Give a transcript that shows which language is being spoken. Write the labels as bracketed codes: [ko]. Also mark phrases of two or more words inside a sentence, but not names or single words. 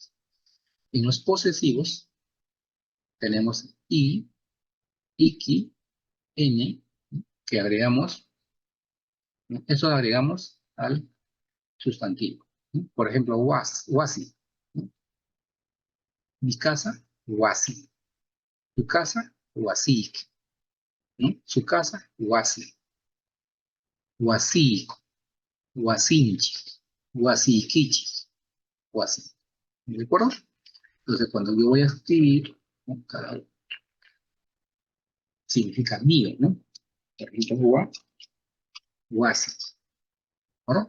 [es] En los posesivos tenemos i, iki, n, que agregamos, ¿no? Eso lo agregamos al sustantivo, ¿no? Por ejemplo, wasi, ¿no? Mi casa, wasi. Tu casa, wasik, ¿no? Su casa, wasi. [qu] Wasik, wasinchi, wasikichi, wasi. [es] ¿De acuerdo? Entonces, cuando yo voy a escribir, ¿no? Cada significa mío, ¿no? Por ejemplo, wasi, ¿no?